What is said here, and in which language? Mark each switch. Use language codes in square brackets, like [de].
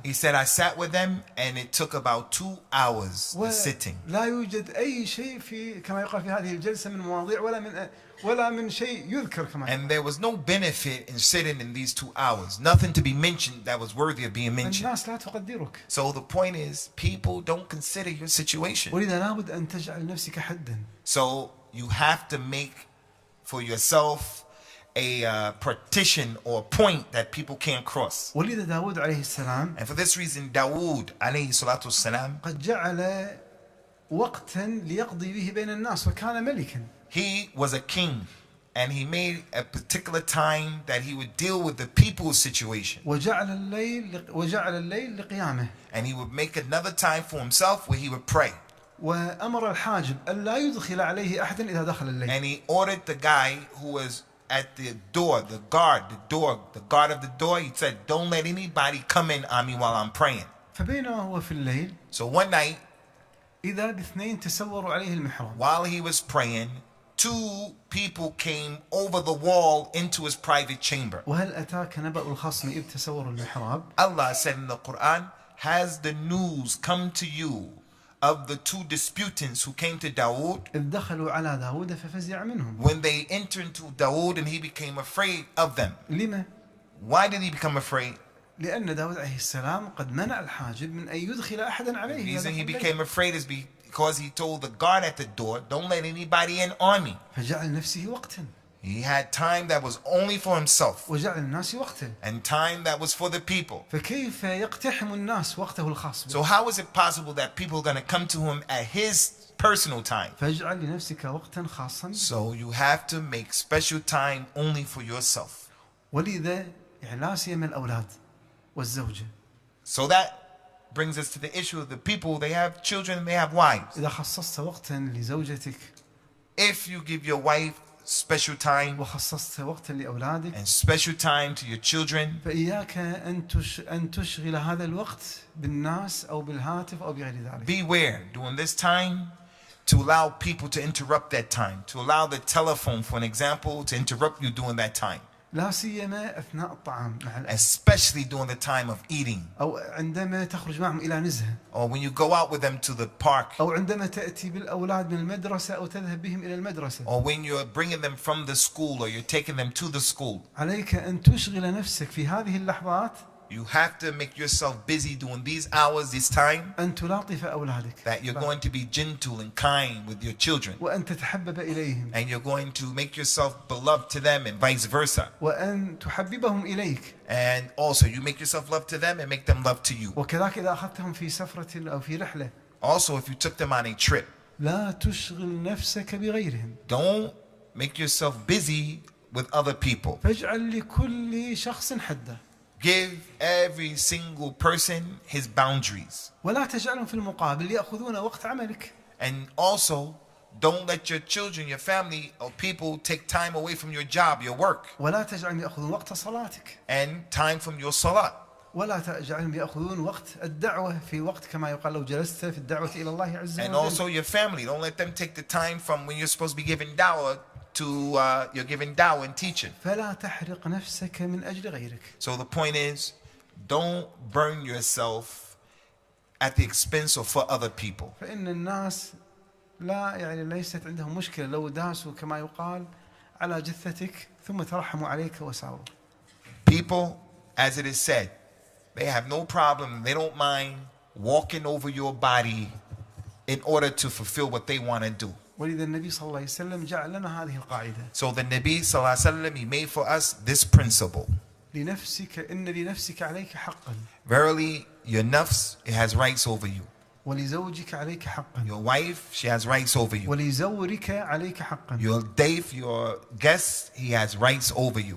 [en] He said, I sat with them and it took about 2 hours sitting. [ar] لا يوجد أي شيء في كما يقال في هذه الجلسة من مواضيع ولا من شيء يذكر كما. [en] And there was no benefit in sitting in these 2 hours. Nothing to be mentioned that was worthy of being mentioned. [ar] الناس لا تقدرك. [en] So the point is, people don't consider your situation. [ar] ولذا لابد أن تجعل نفسك حدا. [en] So you have to make for yourself a partition or point that people can't cross. [ar] ولذا داود عليه السلام. [en] And for this reason, Dawood [ar] عليه الصلاة والسلام, قد جعل وقتا ليقضي به بين الناس وكان ملكا. [en] He was a king and he made a particular time that he would deal with the people's situation. [ar] وجعل الليل لقيامه. [en] And he would make another time for himself where he would pray. [ar] وأمر الحاجب ألا يدخل عليه أحدا إذا دخل الليل. [en] And he ordered the guy who was at the door, the guard of the door, he said, don't let anybody come in on me while I'm praying. [ar] فبينما هو في الليل. [en] So one night, [ar] إذا باثنين تسوروا عليه المحراب. [en] while he was praying, 2 people came over the wall into his private chamber. [ar] وهل أتاك نبأ الخصم إذ تسوروا المحراب؟ [en] Allah said in the Quran, has the news come to you of the 2 disputants who came to Dawood? [ar] إذ دخلوا على داود ففزع منهم. [en] When they entered into Dawood and he became afraid of them. [ar] لما؟ [en] Why did he become afraid? [ar] لأن داود عليه السلام قد منع الحاجب من أن يدخل أحدا عليه. [en] The reason he became afraid is because he told the guard at the door, don't let anybody in on me. [ar] فجعل نفسه وقتا. [en] He had time that was only for himself. [ar] وجعل الناس وقتا. [en] And time that was for the people. [ar] فكيف يقتحم الناس وقته الخاص؟ [en] So how is it possible that people are going to come to him at his personal time? [ar] فاجعل لنفسك وقتا خاصا. [en] So you have to make special time only for yourself. [ar] ولذا لا سيما الأولاد والزوجة. [en] So that brings us to the issue of the people. They have children and they have wives. [ar] إذا خصصت وقتا لزوجتك. [en] If you give your wife special time [ar] وخصصت وقتا لأولادك. [en] and special time to your children, [ar] فإياك أن تشغل هذا الوقت بالناس أو بالهاتف أو بغير ذلك. [en] beware during this time to allow people to interrupt that time, to allow the telephone, for an example, to interrupt you during that time. [ar] لا سيما أثناء الطعام مع الأهل. [en] Especially during the time of eating. [ar] أو عندما تخرج معهم إلى نزهة. [en] Or when you go out with them to the park. [ar] أو عندما تأتي بالأولاد من المدرسة أو تذهب بهم إلى المدرسة. [en] Or when you're bringing them from the school or you're taking them to the school. [ar] عليك أن تشغل نفسك في هذه اللحظات. [en] You have to make yourself busy during these hours, this time. [ar] أن تلاطف أولادك. [en] That you're going to be gentle and kind with your children. [ar] وأن تتحبب إليهم. [en] And you're going to make yourself beloved to them and vice versa. [ar] وأن تحببهم إليك. [en] And also you make yourself love to them and make them love to you. [ar] وكذلك إذا أخذتهم في سفرة أو في رحلة. [en] Also if you took them on a trip. [ar] لا تشغل نفسك بغيرهم. [en] Don't make yourself busy with other people. [ar] فاجعل لكل شخص حدا. [en] Give every single person his boundaries. [ar] ولا تجعلهم في المقابل يأخذون وقت عملك. [en] And also, don't let your children, your family, or people take time away from your job, your work. [ar] ولا تجعلهم يأخذون وقت صلاتك. [en] And time from your salat. [ar] ولا تجعلهم يأخذون وقت الدعوة في وقت كما يقال لو جلست في الدعوة إلى الله عز وجل. [en] And also your family. Don't let them take the time from when you're supposed to be giving dawah to you're giving dawah and teaching. [ar] فلا تحرق نفسك من أجل غيرك. [en] So the point is, don't burn yourself at the expense of for other people. [ar] فإن الناس ليست عندهم مشكلة لو داسوا كما يقال على جثتك ثم ترحموا عليك وساروا. [en] People, as it is said, they have no problem. They don't mind walking over your body in order to fulfill what they want to do. [ar] ولذا النبي صلى الله عليه وسلم جعل لنا هذه القاعدة. [en] So the Nabi sallallahu alaihi wasallam, he made for us this principle. [ar] لنفسك إن لنفسك عليك حقا. [en] Verily, your nafs, it has rights over you. [ar] ولزوجك عليك حقا. [en] Your wife, she has rights over you. [ar] ولزورك عليك حقا. [en] Your dave, your guest, he has rights over you.